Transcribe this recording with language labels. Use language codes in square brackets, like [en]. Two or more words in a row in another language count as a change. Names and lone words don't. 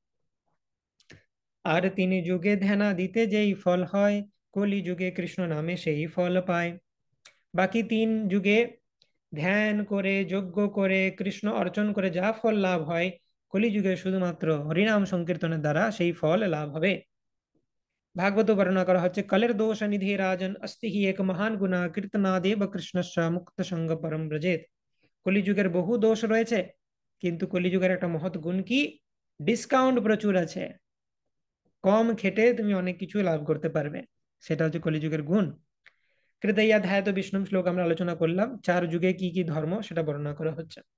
[bn] আর তিনি যুগে ধ্যানা দিতে যেই ফল হয়, কলি যুগে কৃষ্ণ নামে সেই ফল পায়। বাকি 3 যুগে ধ্যান করে যজ্ঞ করে কৃষ্ণ অর্চন করে যা ফল লাভ হয়, কলিযুগে শুধুমাত্র হরিনাম সংকীর্তনের দ্বারা সেই ফল লাভ হবে। ভাগবত বর্ণনা করা হচ্ছে, [sa] कलेर दोष निधि राजन अस्ति ही एक महान गुना कीर्तनादेव कृष्णस्य मुक्त संग परम ब्रजेत। [bn] কলিযুগের বহু দোষ রয়েছে, কিন্তু কলিযুগের একটা মহৎ গুণ কি, ডিসকাউন্ট প্রচুর আছে। কম খেটে তুমি অনেক কিছু লাভ করতে পারবে, সেটা হচ্ছে কলিযুগের গুণ। কৃতয়াধ্যায় তো বিষ্ণু শ্লোক আমরা আলোচনা করলাম, 4 যুগে কি কি ধর্ম সেটা বর্ণনা করা হচ্ছে।